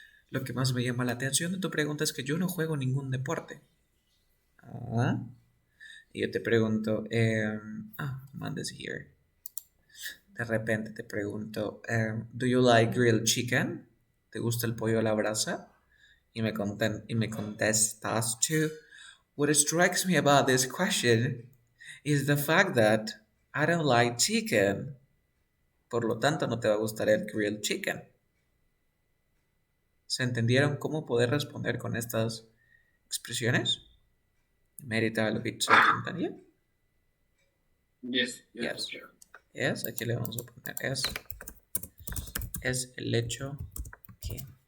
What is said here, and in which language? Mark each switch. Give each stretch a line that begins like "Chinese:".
Spanish: Lo que más me llama la atención de tu pregunta es que yo no juego ningún deporte. Y yo te pregunto, mandes here. De repente te pregunto,
English: do you like grilled chicken?
Spanish: ¿Te gusta el pollo a la brasa? Y me contestas tú.
English: What strikes me about this question is the fact that I don't like chicken.
Spanish: Por lo tanto, no te va a gustar el
English: grilled chicken.
Spanish: ¿Se entendieron cómo poder responder con estas expresiones? Merita lo que Quintanilla.
English: Yes. Yes,
Spanish: aquí le vamos a poner es el hecho que.